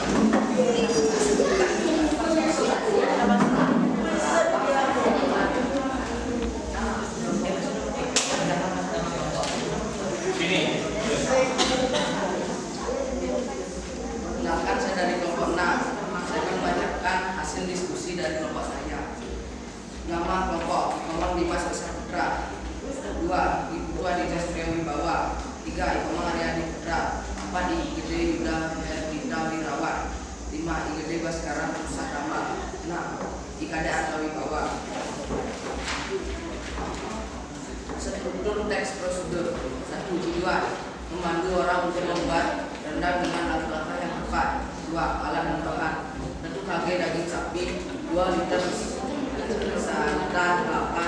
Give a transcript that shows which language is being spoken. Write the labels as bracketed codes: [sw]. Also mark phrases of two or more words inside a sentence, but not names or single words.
[id] Sini. Perkenalkan, saya dari kelompok 6. Saya akan membacakan hasil diskusi dari kelompok saya. Nama kelompok Komang Dimas Putra. 2. Ibu Aditya Surya Wibawa. 3. Ikomang Aryadi Putra. 4. IGD Yuda Hermita Wirawan. 5. IGD Baskara Pusatama. 6. IKD Arta Wibawa. Struktur teks prosedur. 1. Tujuan memandu orang untuk membuat rendang dengan langkah-langkah yang tepat. 2. Alat dan bahan. 1 kg daging sapi. 2 liter santan kelapa.